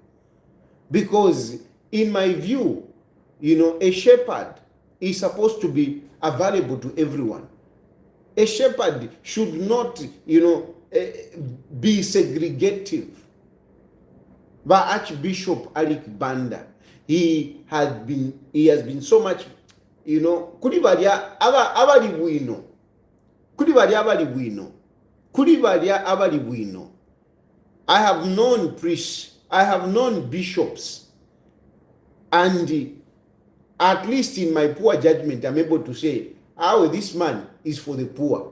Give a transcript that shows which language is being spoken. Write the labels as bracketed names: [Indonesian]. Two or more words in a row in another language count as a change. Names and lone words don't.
[English] Because in my view, you know, a shepherd is supposed to be available to everyone. A shepherd should not, be segregative. But Archbishop Alick Banda, he has been so much, [Bemba] kuri balya abali bwino. [English] I have known priests, I have known bishops, and at least in my poor judgment, I'm able to say, this man is for the poor.